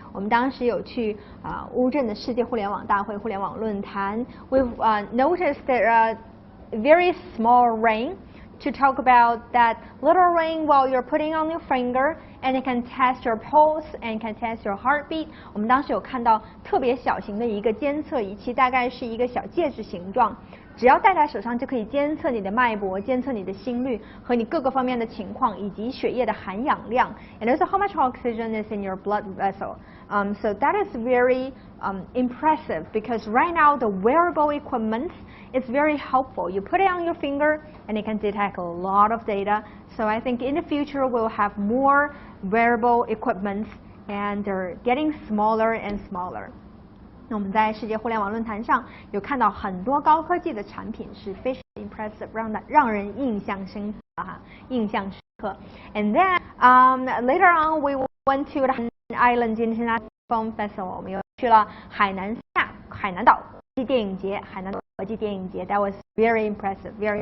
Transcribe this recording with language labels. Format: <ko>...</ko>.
<zh>我们当时有去乌镇的世界互联网大会互联网论坛</zh> <en>We've noticed that very small ring to talk about that little ring while you're putting on your finger and it can test your pulse and can test your heartbeat.</en> <zh>我们当时有看到特别小型的一个监测仪器，大概是一个小戒指形状。只要戴在手上就可以监测你的脉搏，监测你的心率和你各个方面的情况，以及血液的含氧量。</zh> <en>And also how much oxygen is in your blood vessel. So that is very impressive because right now the wearable equipment is very helpful. You put it on your finger and it can detect a lot of data. So I think in the future we'll have more wearable equipment and they're getting smaller and smaller.</en> <zh>那我们在世界互联网论坛上有看到很多高科技的产品是非常 impressive， 让人印象深刻。</zh> <en>And then later on we went to the Island International Film Festival，</en> <zh>我们又去了海南岛国际电影节，</zh> <en>That was very impressive.</en>